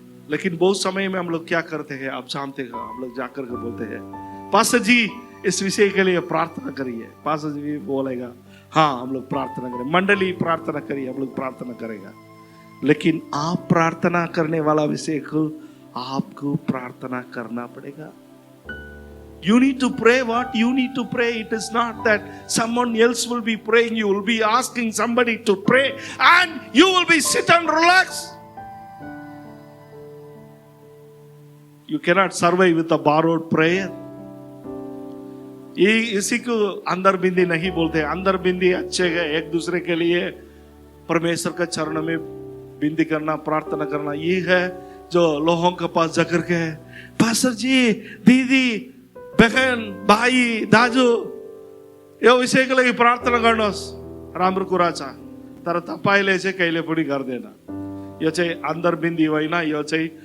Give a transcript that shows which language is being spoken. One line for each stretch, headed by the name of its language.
Hindi: लेकिन बहुत समय में हम लोग क्या करते हैं, आप जानते हैं, हम लोग जाकर के बोलते हैं, पास्टर जी इस विषय के लिए प्रार्थना करिए। पास्टर जी भी बोलेगा, हाँ हम लोग प्रार्थना करें, मंडली प्रार्थना करिए, हम लोग प्रार्थना करेगा। लेकिन आप प्रार्थना करने वाला विषय को आपको प्रार्थना करना पड़ेगा।
English: You need to pray what you need to pray. It is not that someone else will be praying. You will be asking somebody to pray and you will be sit and relax. You cannot survive with a borrowed prayer.
Hindi: ये इसी को अंदर बिंदी नहीं बोलते। अंदर बिंदी अच्छे है, एक दूसरे के लिए परमेश्वर का चरण में बिंदी करना, प्रार्थना करना। ये है जो लोगों के पास जाकर के,
Nepali: पास्टर जी, दीदी, बहन, भाई, दाजु, यो विषयको लागि प्रार्थना गर्नुहोस्, राम्रो कुरा छ, तर तपाईले चाहिँ कहिले पनि गर्दैन। यो चाहिँ अन्तर्बिन्दी होइन, यो चाहिँ